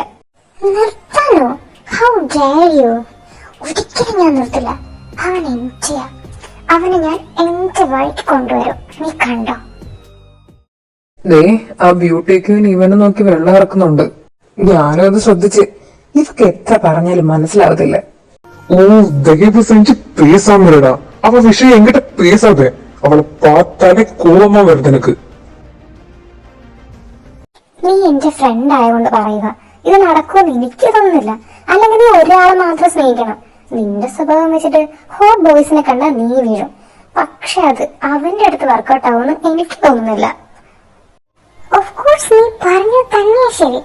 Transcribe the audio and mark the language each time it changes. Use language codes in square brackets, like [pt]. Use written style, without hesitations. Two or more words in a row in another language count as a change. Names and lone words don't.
[ml] നിർത്താനോ? [en] How dare you! [ml] ഒരിക്കലും ഞാൻ നിർത്തില്ല. അവൻ എന്റെയാ. അവനെ ഞാൻ എന്റെ വഴിക്ക് കൊണ്ടുവരും. നീ കണ്ടോ? ദേ, ആ [en] beauty queen [ml] ഇവനെ നോക്കി വെള്ളം ഇറക്കുന്നുണ്ട്. ഞാനും അത് ശ്രദ്ധിച്ച്. ഇതൊക്കെ എത്ര പറഞ്ഞാലും മനസ്സിലാവത്തില്ല. [ta] ஓ, தயவு செஞ்சு பேசாமடா. அவ விஷயம் என்கிட்ட பேசாத. அவளை பார்த்தாலே கோபமா வருது எனக்கு. [ml] നീ എന്റെ ഫ്രണ്ട് ആയതുകൊണ്ട് പറയുക. ഇത് നടക്കുമെന്ന് എനിക്ക് തോന്നുന്നില്ല. അല്ലെങ്കിൽ നീ ഒരാളെ മാത്രം സ്നേഹിക്കണം. നിന്റെ സ്വഭാവം വെച്ചിട്ട് [en] hot boys [ml] കണ്ടാൽ നീ വീഴും. പക്ഷെ അത് അവന്റെ അടുത്ത് വർക്കൗട്ട് ആവുമെന്ന് എനിക്ക് തോന്നുന്നില്ല. [en] of course [ml] നീ പറഞ്ഞു തന്നെ ശരി.